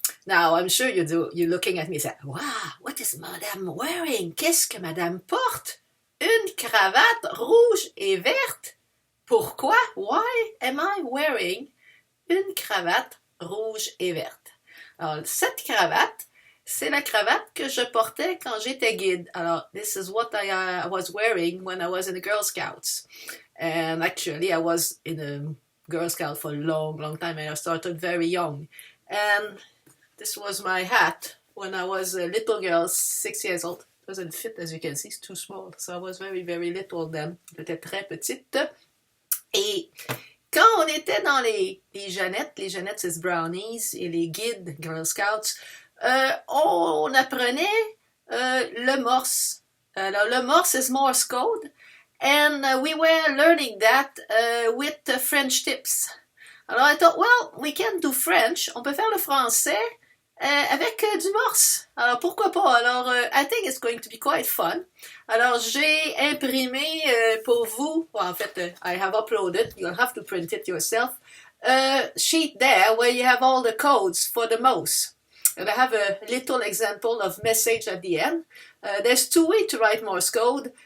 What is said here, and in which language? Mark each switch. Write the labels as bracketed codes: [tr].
[en] Now I'm sure you're looking at me and say, wow, what is Madame wearing? [fr] Qu'est-ce que Madame porte? Une cravate rouge et verte? Pourquoi? [en] Why am I wearing [fr] une cravate rouge et verte? Alors, cette cravate, c'est la cravate que je portais quand j'étais guide. [en] Alors, this is what I was wearing when I was in the Girl Scouts. And actually, I was in a Girl Scout for a long, long time, and I started very young. And this was my hat when I was a little girl, 6 years old. It doesn't fit, as you can see, it's too small. So I was very, very little then. [fr] J'étais très petite. Et quand on était dans les Jeannettes, c'est brownies, et les guides, Girl Scouts, on apprenait le Morse. Alors, le Morse [en] is Morse Code. And we were learning that with French tips. Alors, I thought, well, we can do French. [fr] On peut faire le français avec du Morse. Alors, pourquoi pas? [en] Alors, I think it's going to be quite fun. [fr] Alors, j'ai imprimé pour vous, [en] well, [fr] en fait, [en] I have uploaded, you'll have to print it yourself, a sheet there where you have all the codes for the Morse. And I have a little example of message at the end. There's two ways to write Morse code.